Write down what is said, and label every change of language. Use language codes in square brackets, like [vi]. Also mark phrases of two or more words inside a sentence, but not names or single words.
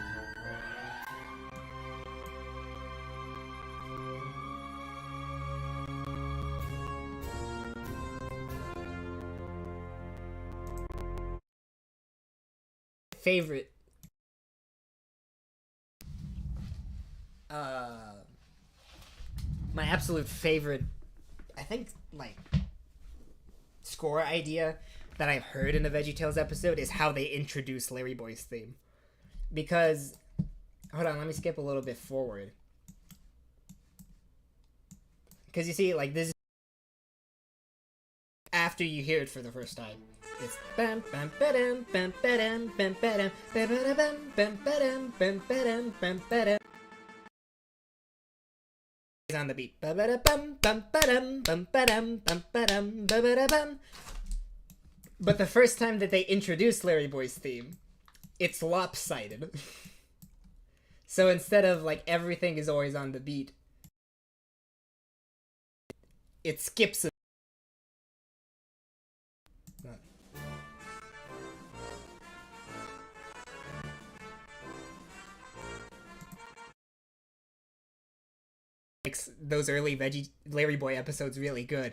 [en] Favorite my absolute favorite, I think, like score idea that I've heard in the VeggieTales episode is how they introduce LarryBoy's theme. Because, hold on, let me skip a little bit forward. Because you see, like, this is after you hear it for the first time. It's bam bam ba-dam bam ba-dam bam ba-dam ba-ba-da-bam bam ba-dam bam ba-dam bam ba-dam. On the beat. Ba-ba-da-bam bam ba-dam bam ba-dam bam ba-dam ba-ba-da-bam. But the first time that they introduced LarryBoy's theme, it's lopsided. So instead of like everything is always on the beat, it skips a makes those early veggie LarryBoy episodes really good.